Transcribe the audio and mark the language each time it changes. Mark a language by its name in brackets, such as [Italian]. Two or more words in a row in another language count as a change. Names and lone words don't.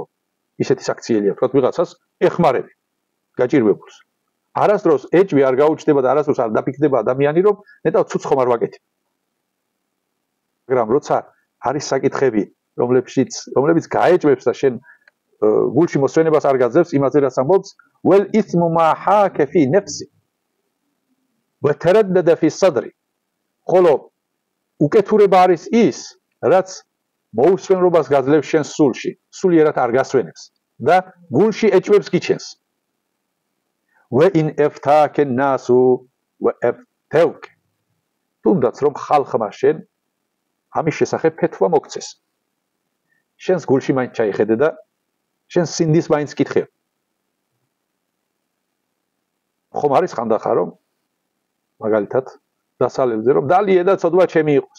[Georgian] ისეთი საქციელია, თქვათ ვიღაცას ეხმარები გაჭირვებულს. არასდროს ეჭვი არ გაუჩნდება და არასდროს არ დაფიქრდება ადამიანი, რომ ნეტავ ცუდს ხომ არ ვაკეთებ. მაგრამ როცა არის საკითხები, რომლებიც გაეჭვებს და შენ გულში მოსვენებას არ გაძლევს, იმაზე რაც ამბობს, ველ [Arabic] إثم ما حاك في نفسي وتردد في صدري. [Georgian] ხოლო უკეთურება არის ის, რაც მოუსვენრობას გაძლევს შენ სულში, სულიერად არ გასვენებს და გულში ეჭვებს გიჩენს. [Arabic] وإن أفتاك الناس وأفتوك. [Georgian] თუნდაც რომ ხალხმა შენ ამის შესახებ ფეთვა მოგცეს. შენს გულში მაინც ჩაიხედე და შენ სინდის მაინც კითხე. ხომ არის ხანდახან რომ მაგალითად დასალევზე რომ დალიე და ცოდვა ჩემი იყოს.